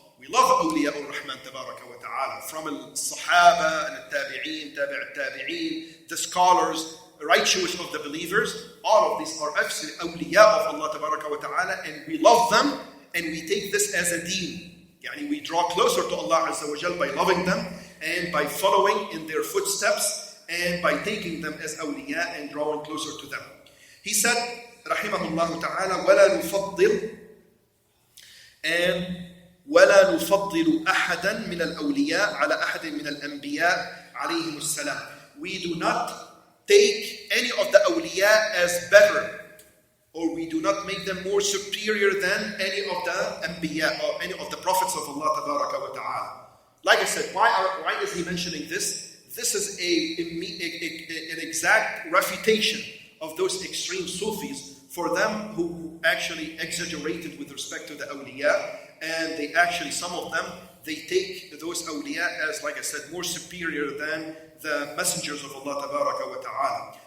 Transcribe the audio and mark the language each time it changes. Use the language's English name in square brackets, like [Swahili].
[English] We love awliya al-Rahman tabaraka wa ta'ala. From al-Sahaba and al-Tabi'een, Tabi'at-Tabi'een, the scholars, righteous of the believers, all of these are absolutely awliya of Allah tabaraka wa ta'ala, and we love them, and we take this as a deen. Yani we draw closer to Allah Azza wa Jal by loving them, and by following in their footsteps, and by taking them as awliya and drawing closer to them. He said, rahimahullah ta'ala, [Arabic] وَلَا نُفَضِّلُ and وَلَا نُفَضِّلُ أَحَدًا مِنَ الْأَوْلِيَاءِ عَلَى أَحَدٍ مِنَ الْأَنْبِيَاءِ عَلَيْهِمُ السَّلَامِ. [English] We do not take any of the awliya as better, or we do not make them more superior than any of the anbiya or any of the prophets of Allah tabaraka wa ta'ala. Like I said, why is he mentioning this? This is an exact refutation of those extreme Sufis, for them who actually exaggerated with respect to the awliya, and they actually, some of them, they take those awliya as, like I said, more superior than the messengers of Allah tabaraka wa ta'ala.